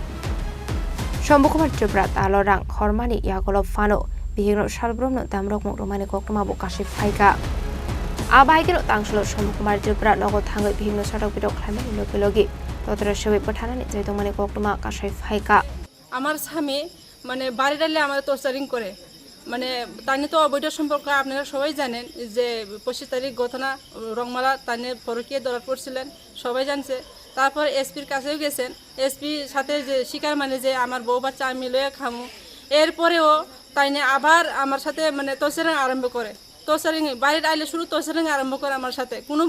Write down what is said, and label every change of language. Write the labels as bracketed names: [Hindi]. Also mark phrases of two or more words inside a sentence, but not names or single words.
[Kok Borok] Shombu Kumar Tripura Talo rang Khlaimani Yaglo Fano Bihikno Shalbrom no Damrok Romani Koktwma Kashi Faika Abaikno Tangshlo Shombu Kumar Tripura Logo Thangai Bihikno Shatok Butok Khlaimani Logi Totara Shewi Pathanani Jaitomani Koktwma Kashi Faika [Bangla] আমার স্বামী মানে বাড়িটালে আমার টর্চারিং করে মানে তানি তো অবৈধ সম্পর্ক আপনারা সবাই জানেন যে 25 তারিখ ঘটনা রংমালা তানি পরকীয় দরার পড়ছিলেন সবাই জানছে তারপর এসপির কাছেও গেছেন এসপি সাথে যে স্বীকার মানে যে আমার বউ বাচ্চা আমি লয়ে খামু এরপরেও তাইনে আবার আমার সাথে মানে টর্চারিং আরম্ভ করে টর্চারিং বাড়ির আইলে শুরু টর্চারিং আরম্ভ করে আমার সাথে কোনো